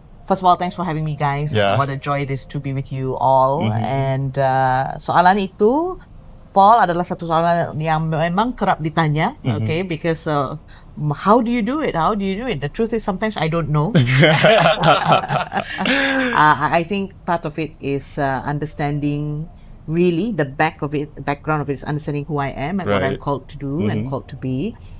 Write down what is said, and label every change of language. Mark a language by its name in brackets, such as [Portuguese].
[English] First of all, thanks for having me, guys. Yeah. What a joy it is to be with you all. [Malay] And soalan itu, Paul, adalah satu soalan yang memang kerap ditanya. [English] Okay, because how do you do it? How do you do it? The truth is, sometimes I don't know. I think part of it is understanding. Really, the background of it is understanding who I am and what I'm called to do and called to be.